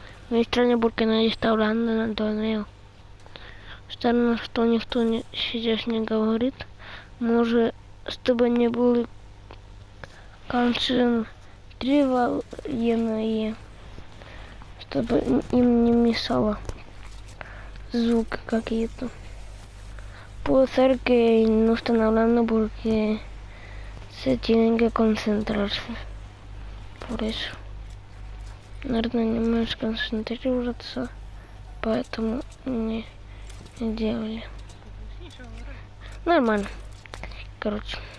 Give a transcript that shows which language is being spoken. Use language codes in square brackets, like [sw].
[es] Me extraña porque nadie está hablando en el torneo. [ru] Странно, что никто сейчас не говорит. Может, чтобы не были концентрированные, чтобы им не мешало звуки какие-то. [es] Puede ser que no están hablando porque se tienen que concentrarse. Por eso. [ru] Наверное, не можешь концентрироваться, поэтому не делали. Ничего, вроде. Нормально. Короче.